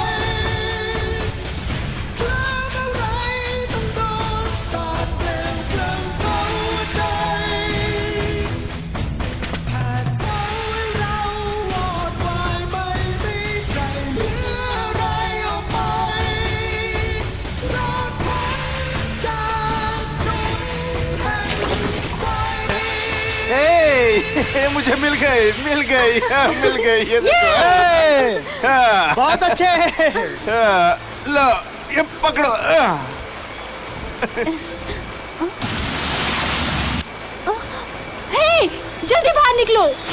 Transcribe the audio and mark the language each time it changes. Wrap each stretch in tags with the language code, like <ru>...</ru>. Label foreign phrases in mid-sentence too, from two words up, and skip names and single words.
<th>เคลิ้มอะไรต้องโดนสาดเปลวเพลิงเผาหัวใจแผดเผาให้เราวอดวายไม่มีใครเหลืออะไรออกไปรอดพ้นจากดงแห่งไฟ</th> <hi>मुझे मिल गई ये देखो बहुत अच्छे लो ये पकड़ो हे, जल्दी बाहर निकलो।</hi>